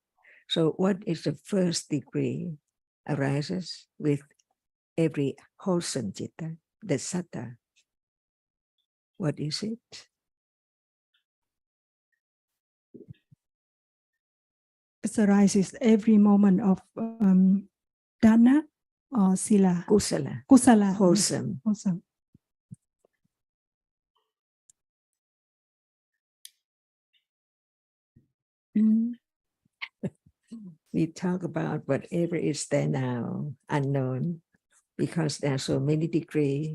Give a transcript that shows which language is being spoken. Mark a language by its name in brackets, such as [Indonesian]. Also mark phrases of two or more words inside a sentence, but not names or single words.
[English] So what is the first degree arises with every wholesome citta, the sattva. What is it? It arises every moment of dana or sila. [Pali] Kusala. Kusala. [English] Wholesome. Wholesome. We talk about whatever is there now, unknown, because there are so many degrees.